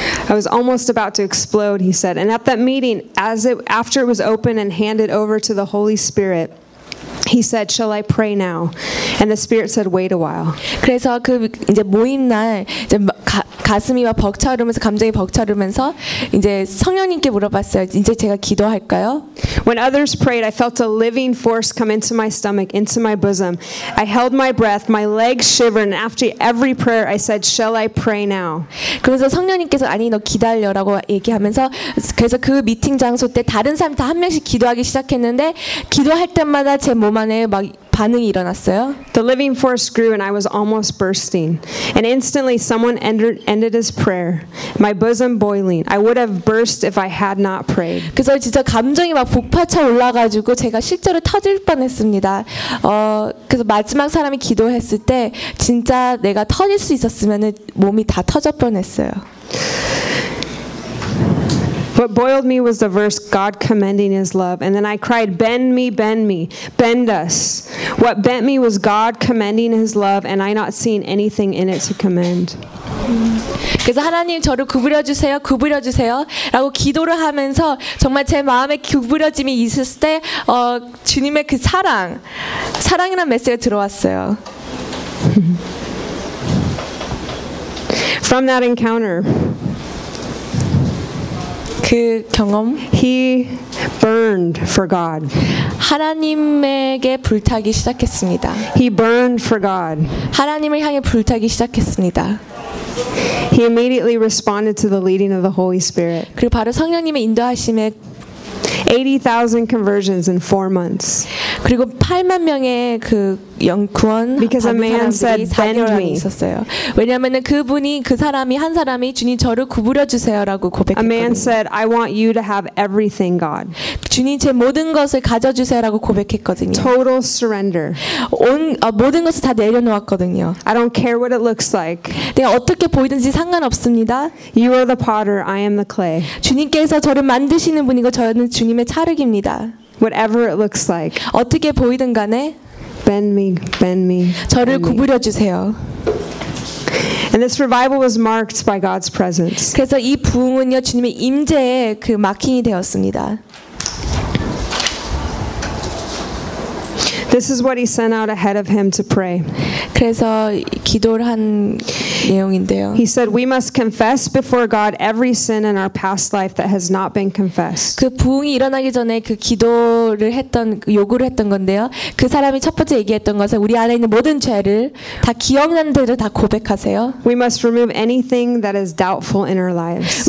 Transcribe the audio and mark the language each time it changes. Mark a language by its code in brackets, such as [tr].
[en] I was almost about to explode, he said. And at that meeting, after it was opened and handed over to the Holy Spirit. He said, "Shall I pray now?" And the Spirit said, "Wait a while." [ko] 그래서 그 이제 모임 날 이제 가슴이 막 벅차오르면서 감정이 벅차오르면서 이제 성령님께 물어봤어요. 이제 제가 기도할까요? [en] When others prayed, I felt a living force come into my stomach, into my bosom. I held my breath, my legs shivered. And after every prayer, I said, "Shall I pray now?" [ko] 그래서 성령님께서 아니 너 기다려라고 얘기하면서 그래서 그 미팅 장소 때 다른 사람 다 한 명씩 기도하기 시작했는데 기도할 때마다 제 몸 안에 막 반응이 일어났어요. [en] The living force grew and I was almost bursting. And instantly someone ended his prayer. My bosom boiling. I would have burst if I had not prayed. [ko] 그래서 진짜 감정이 막 폭발쳐 올라가지고 제가 실제로 터질 뻔했습니다. 그래서 마지막 사람이 기도했을 때 진짜 내가 터질 수 있었으면은 몸이 다 터져 뻔했어요. [en] What boiled me was the verse God commending His love, and then I cried, "Bend me, bend me, bend us." What bent me was God commending His love, and I not seeing anything in it to commend. [ko] 그래서 하나님 저를 구부려주세요, 구부려주세요라고 기도를 하면서 정말 제 마음에 구부려짐이 있을 때 주님의 그 사랑, 사랑이라는 메시지가 들어왔어요. [en] From that encounter. [ko] 그 경험 [en] he burned for God. [ko] 하나님에게 불타기 시작했습니다. [en] He burned for God. [ko] 하나님을 향해 불타기 시작했습니다. [en] He immediately responded to the leading of the Holy Spirit. [ko] 그리고 바로 성령님의 인도하심에 [en] 80,000 conversions in 4 months. [ko] 그리고 8만 명의 그 영구원 [en] Because a man said, "Bend me." [ko] 있었어요. 왜냐하면은 그분이 그 사람이 한 사람이 주님 저를 구부려 주세요라고 고백했거든요. [en] A man said, "I want you to have everything, God." [ko] 주님 제 모든 것을 가져 주세요라고 고백했거든요. [en] Total surrender. [ko] 모든 것을 다 내려놓았거든요. [en] I don't care what it looks like. [ko] 내가 어떻게 보이든지 상관없습니다. [en] You are the potter. I am the clay. [ko] 주님께서 저를 만드시는 분이고 저는 주님의 찰흙입니다. [en] Whatever it looks like. [ko] 어떻게 보이든 간에. [en] Bend me, bend me. [ko] 저를 구부려 주세요. [en] And this revival was marked by God's presence. [ko] 그래서 이 부흥은요 주님의 임재의 그 마킹이 되었습니다. [en] This is what he sent out ahead of him to pray. [ko] 그래서 기도를 한 내용인데요. [en] He said we must confess before God every sin in our past life that has not been confessed. [ko] 그 부흥이 일어나기 전에 그 기도를 했던 요구를 했던 건데요. 그 사람이 첫 번째 얘기했던 것은 우리 안에 있는 모든 죄를 다 기억난 대로 다 고백하세요. [en] We must remove anything that is doubtful in our lives.